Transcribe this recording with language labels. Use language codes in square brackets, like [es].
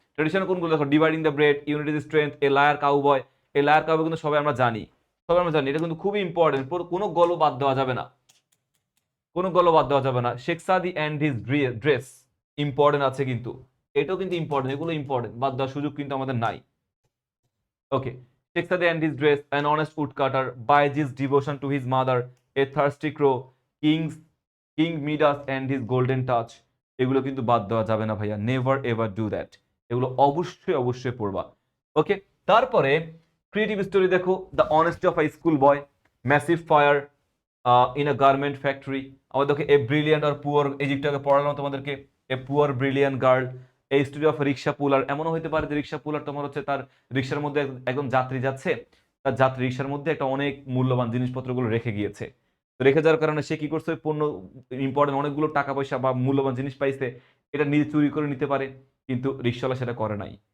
[en] traditional [bn] কোনগুলো দেখো, [en] Dividing the bread, unity is strength, a liar cowboy. [bn] এই liar cowboy কিন্তু সবাই আমরা জানি, এটা কিন্তু খুবই ইম্পর্টেন্ট, কোনো গল্প বাদ দেওয়া যাবে না, কোনো গল্প বাদ দেওয়া যাবে না। [en] Sheikh Saadi and his dress [bn] ইম্পর্টেন্ট আছে কিন্তু, এটাও কিন্তু ইম্পর্টেন্ট, এগুলো ইম্পর্টেন্ট, বাদ দেওয়ার সুযোগ কিন্তু আমাদের নাই। [en] Okay. Sheikh Sadi and his dress, an honest woodcutter, Baiji's devotion to his mother, a thirsty crow, King Midas and his golden touch, [bn] এগুলো কিন্তু বাদ দেওয়া যাবে না ভাইয়া, নেভার এভার ডু দ্যাট, এগুলো অবশ্যই অবশ্যই পড়বা। ওকে, তারপরে ক্রিয়েটিভ স্টোরি দেখো, [en] the honesty of a school boy, massive fire in a garment factory, [bn] আমাদের দেখো এ ব্রিলিয়ান্ট আর পুয়ার, এই দিকটাকে পড়ালাম তোমাদেরকে, [en] a poor brilliant girl, [bn] এই স্টোরি অফ রিক্সা পুলার, এমনও হতে পারে যে রিক্সা পুলার তোমার হচ্ছে তার রিক্সার মধ্যে একদম যাত্রী যাচ্ছে, তার যাত্রী রিক্সার মধ্যে একটা অনেক মূল্যবান জিনিসপত্রগুলো রেখে গিয়েছে, তো রেখে যাওয়ার কারণে সে কি করছে, পণ্য ইম্পর্টেন্ট অনেকগুলো টাকা পয়সা বা মূল্যবান জিনিস পাইছে, এটা নিজে চুরি করে নিতে পারে, কিন্তু রিক্সাওয়ালা সেটা করে নাই।